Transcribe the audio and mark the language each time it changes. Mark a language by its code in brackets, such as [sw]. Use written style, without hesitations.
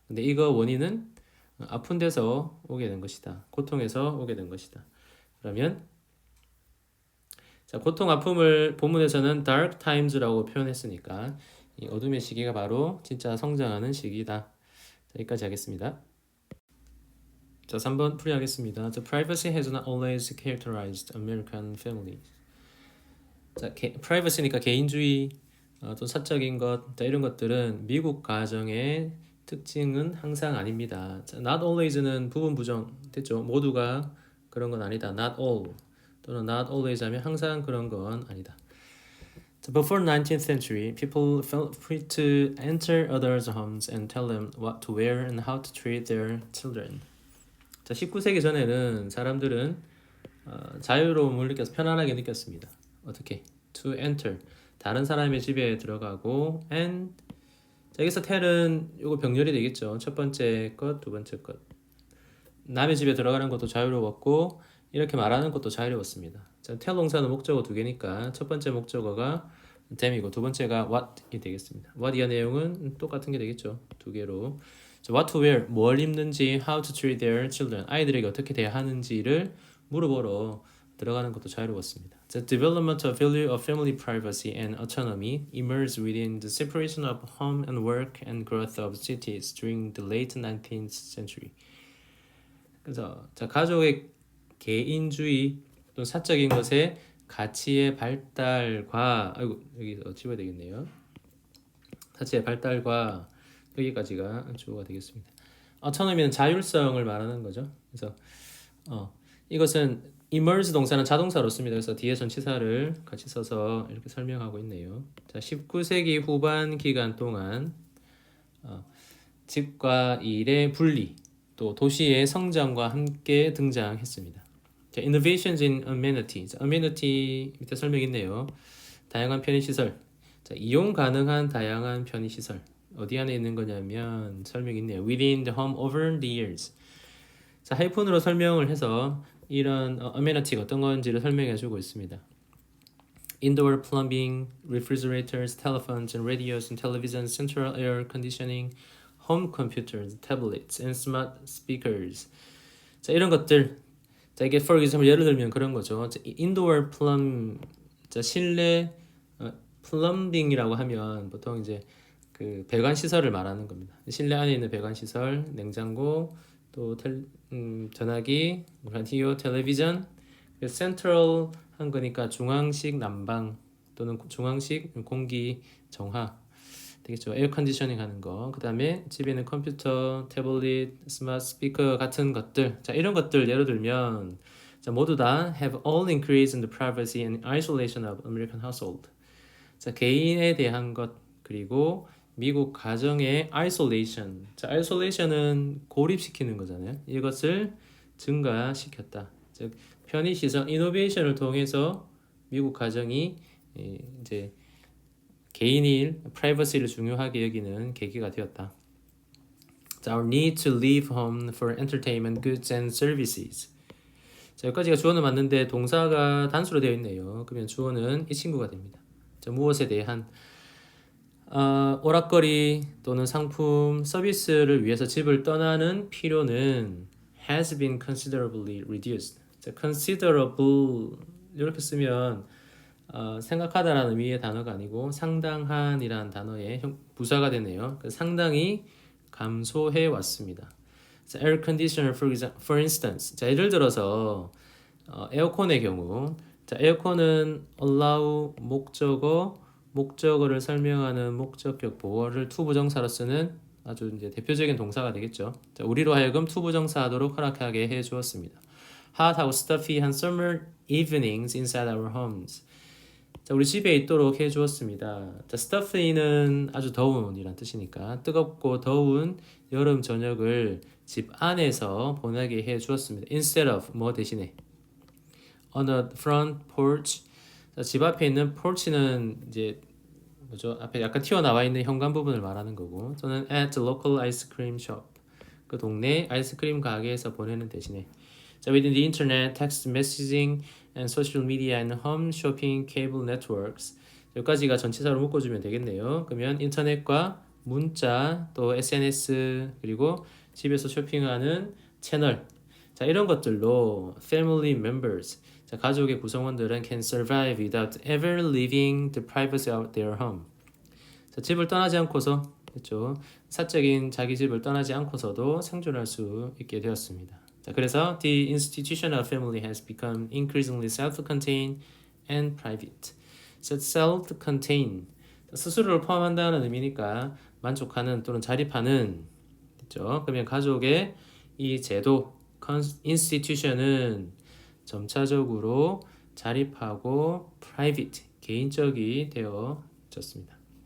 [ko] 근데 이거 원인은 아픈 데서 오게 된 것이다. 고통에서 오게 된 것이다. 그러면 자, 고통 아픔을 본문에서는 [en] dark times [ko] 라고 표현했으니까 이 어둠의 시기가 바로 진짜 성장하는 시기다. 자, 여기까지 하겠습니다. 자, 3번 풀이하겠습니다. [en] The privacy has not always characterized American families. [ko] 자, privacy니까 개인주의, 또 사적인 것, 자, 이런 것들은 미국 가정의 특징은 항상 아닙니다. 자, [en] not always [ko] 는 부분 부정 됐죠. 모두가 그런 건 아니다. [en] not all [ko] 또는 [en] not always [ko] 하면 항상 그런 건 아니다. [en] 자, before 19th century, people felt free to enter others' homes and tell them what to wear and how to treat their children. [ko] 자, 19세기 전에는 사람들은 자유로움을 느껴서 편안하게 느꼈습니다. 어떻게? [en] To enter. [ko] 다른 사람의 집에 들어가고 and 자, 여기서 tell은 요거 병렬이 되겠죠. 첫 번째 것, 두 번째 것. 남의 집에 들어가는 것도 자유로웠고 이렇게 말하는 것도 자유로웠습니다. 자, tell 동사는 목적어 두 개니까 첫 번째 목적어가 them이고 두 번째가 what이 되겠습니다. what 이하 내용은 똑같은 게 되겠죠. 두 개로. 자, [en] what to wear, [ko] 뭘 입는지, [en] how to treat their children, [ko] 아이들에게 어떻게 대하는지를 물어보러 들어가는 것도 자유로웠습니다. [en] The development of value of family privacy and autonomy emerged within the separation of home and work and growth of cities during the late 19th century. [ko] 그래서 자, 가족의 개인주의 또는 사적인 것의 가치의 발달과 여기서 집어야 되겠네요. 가치의 발달과 여기까지가 주어가 되겠습니다. autonomy는 자율성을 말하는 거죠. 그래서 이것은 emerge 동사는 자동사로 씁니다. 그래서 뒤에 전치사를 같이 써서 이렇게 설명하고 있네요. 자, 19세기 후반 기간 동안 집과 일의 분리, 또 도시의 성장과 함께 등장했습니다. [en] 자, innovations in amenity. [ko] 자, amenity 밑에 설명 있네요. 다양한 편의시설. 자, 이용 가능한 다양한 편의시설. 어디 안에 있는 거냐면 설명 있네요. [en] Within the home over the years. [ko] 자, 하이픈으로 설명을 해서 이런 amenity가 어떤 건지를 설명해 주고 있습니다. [en] Indoor plumbing, refrigerators, telephones and radios and televisions, central air conditioning, home computers, tablets, and smart speakers. [ko] 자, 이런 것들. 자, 이게 [en] for example [ko] 예를 들면 그런 거죠. 자, indoor plum, 자, 실내 플럼빙이라고 하면 보통 이제 그 배관 시설을 말하는 겁니다. 실내 안에 있는 배관 시설, 냉장고, 또 전화기, 라디오, 텔레비전, 센트럴 한 거니까 중앙식 난방 또는 중앙식 공기 정화 되겠죠. 에어 컨디셔닝 하는 거. 그다음에 집에 있는 컴퓨터, 태블릿, 스마트 스피커 같은 것들. 자, 이런 것들 예를 들면 자, 모두 다 [en] have all increased in the privacy and isolation of American household. [ko] 자, 개인에 대한 것 그리고 미국 가정의 isolation. 자, isolation은 고립시키는 거잖아요. 이것을 증가시켰다. 즉 편의시설 이노베이션을 통해서 미국 가정이 이제 개인이 프라이버시를 중요하게 여기는 계기가 되었다. [en] 자, our need to leave home for entertainment, goods and services. [ko] 자, 여기까지가 주어는 맞는데 동사가 단수로 되어 있네요. 그러면 주어는 이 친구가 됩니다. 자, 무엇에 대한 오락거리 또는 상품, 서비스를 위해서 집을 떠나는 필요는 [en] has been considerably reduced. [ko] 자, considerable 이렇게 쓰면 생각하다라는 의미의 단어가 아니고 상당한이라는 단어의 부사가 되네요. 상당히 감소해 왔습니다. [en] 자, air conditioner for instance. [ko] 자, 예를 들어서 에어컨의 경우, 자, 에어컨은 allow 목적어를 설명하는 목적격 보어를 to 부정사로 쓰는 아주 이제 대표적인 동사가 되겠죠. 자, 우리로 하여금 to 부정사하도록 허락하게 해 주었습니다. [en] hot하고 stuffy한 summer evenings inside our homes. [ko] 자, 우리 집에 있도록 해 주었습니다. 자, stuffy는 아주 더운이란 뜻이니까 뜨겁고 더운 여름 저녁을 집 안에서 보내게 해 주었습니다. [en] instead of [ko] 뭐 대신에 [en] on the front porch. [ko] 자, 집 앞에 있는 porch는 이제 뭐죠? 앞에 약간 튀어나와 있는 현관 부분을 말하는 거고, 또는 [en] at the local ice cream shop. [ko] 그 동네 아이스크림 가게에서 보내는 대신에. [en] 자, within the internet, text messaging, and social media and home shopping cable networks. [ko] 여기까지가 전치사로 묶어주면 되겠네요. 그러면 인터넷과 문자, 또 SNS, 그리고 집에서 쇼핑하는 채널. 자, 이런 것들로 [en] family members, [ko] 자, 가족의 구성원들은 [en] can survive without ever leaving the privacy of their home. [ko] 자, 집을 떠나지 않고서, 그렇죠? 사적인 자기 집을 떠나지 않고서도 생존할 수 있게 되었습니다. 자, 그래서 [en] the institution of family has become increasingly self-contained and private. [ko] self-contained, 스스로를 포함한다는 의미니까 만족하는 또는 자립하는, 그렇죠? 그러면 가족의 이 제도, institution은 점차적으로 자립하고 private, 개인적이 되어졌습니다.